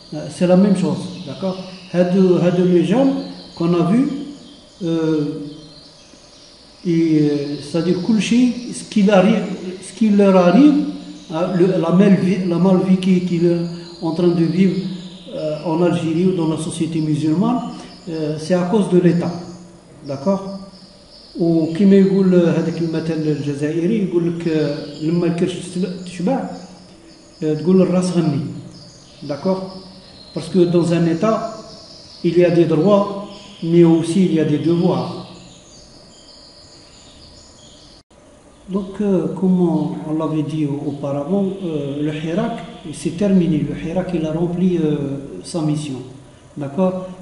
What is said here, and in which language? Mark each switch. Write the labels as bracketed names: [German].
[French] C'est la même chose, d'accord. Les gens qu'on a vus, c'est-à-dire ce qui leur arrive, la malvie qu'ils sont en train de vivre en Algérie ou dans la société musulmane, c'est à cause de l'État, d'accord. [Arabic] وكما يقول هذاك المثل الجزائري يقول لك لما الكرش تشبع تقول الراس غني, d'accord. [French] Parce que dans un État, il y a des droits, mais aussi il y a des devoirs. Donc, comme on l'avait dit auparavant, le Hirak, c'est terminé. Le Hirak, il a rempli sa mission. D'accord.